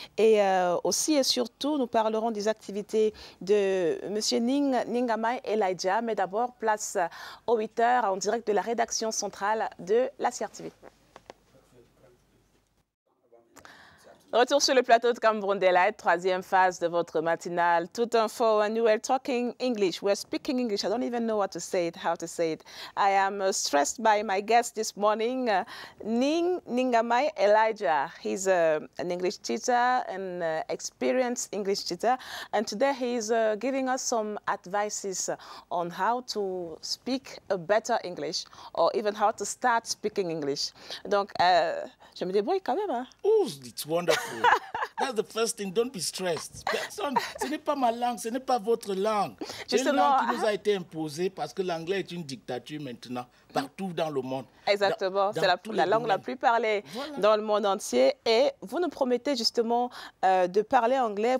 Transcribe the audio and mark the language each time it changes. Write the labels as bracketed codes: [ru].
[fr] Et aussi et surtout, nous parlerons des activités de M. Ningamai Elijah. Mais d'abord, place aux 8 heures en direct de la rédaction centrale de la CRTV. Retour sur le plateau de Cameroun Delight, 3e phase de votre matinale. Tout info, [en] and you were talking English. We're speaking English. I don't even know what to say it, how to say it. I am stressed by my guest this morning, Ningamai Elijah. He's an English teacher, an experienced English teacher. And today he's giving us some advices on how to speak a better English, or even how to start speaking English. [fr] Donc, je me débrouille quand même. Hein? [en] Oh, it's wonderful. That's the first thing. Don't be stressed. [fr] Personne, ce n'est pas ma langue, ce n'est pas votre langue. C'est une langue qui nous a été imposée parce que l'anglais est une dictature maintenant, partout dans le monde. Exactement. C'est la langue la plus parlée dans le monde entier. Et vous nous promettez justement de parler anglais.